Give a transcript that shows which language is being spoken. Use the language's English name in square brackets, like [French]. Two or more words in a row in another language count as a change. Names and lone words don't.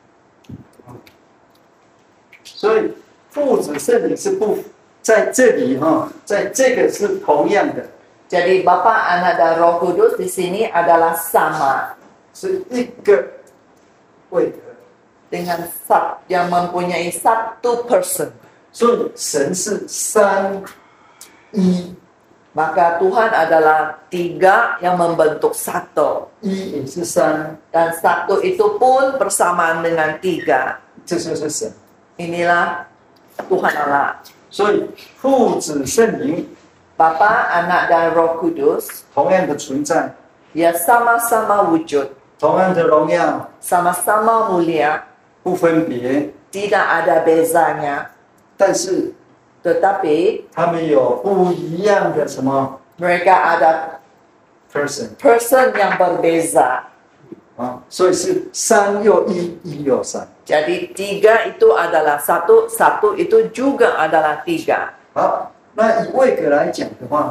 [Chinese] 所以父子圣灵是不在这里哈，在这个是同样的， [Malay] Jadi Bapa, Anak, dan Roh Kudus di sini adalah sama [Chinese] 是一个位格。 [Malay] dengan yang mempunyai 1 person. [Chinese] 所以神是3一， [Malay] Maka Tuhan adalah 3 yang membentuk 1. [Chinese] 一也是3， [Malay] Dan 1 itu pun bersamaan dengan 3. [Chinese] 这就是神。 [Malay] Inilah Tuhan Allah. [Chinese] 所以父子圣灵 [Malay] Bapa, Anak, dan Roh Kudus, [Chinese] 同样的存在， [Malay] dia sama-sama wujud, [Chinese] 同样的荣耀， [Malay] sama-sama mulia, [Chinese] 不分别， [Malay] tidak ada bezanya. [Chinese] 但是 [Malay] Tetapi [Chinese] 他们有不一样的什么 [Malay] mereka ada person person yang berbeza. [Chinese] 啊？所以是3又1，一又3。 [Malay] Jadi 3 itu adalah 1, 1 itu juga adalah 3. [Chinese] 好，那以位格来讲的话，